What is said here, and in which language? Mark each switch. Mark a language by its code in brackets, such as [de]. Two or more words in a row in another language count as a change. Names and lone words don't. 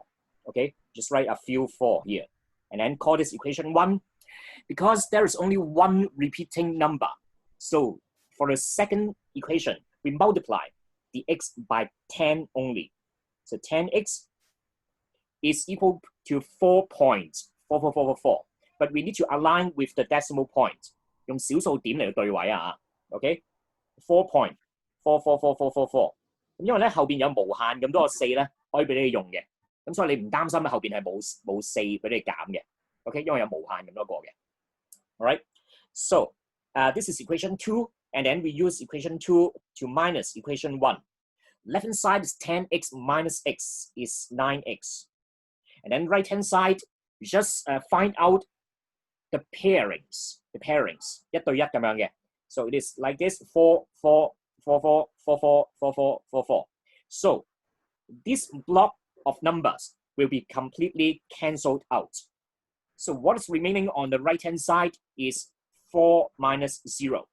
[en] Okay, just write a few 4 here, and then call this equation 1, because there is only one repeating number. So for the second equation, we multiply the x by 10 only. So 10x is equal to 4.4444. But we need to align with the decimal point. [yue] 用小數點嚟對位啊 ，OK？ 4.444444。咁因為咧後邊有無限咁多個4咧，可以俾你用嘅。咁所以你唔擔心咧後邊係冇4俾你減嘅 ，OK？因為有無限咁多個嘅。Alright? [en] So this is equation 2, and then we use equation 2 to minus equation 1. Left hand side is 10x minus x is 9x. And then right hand side, we just find out the pairings. [yue] 一對一咁樣嘅。 [en] So it is like this, 4, 4, 4, 4, 4, 4, 4, 4, 4, 4. So this block of numbers will be completely cancelled out. So what is remaining on the right hand side is 4 minus 0.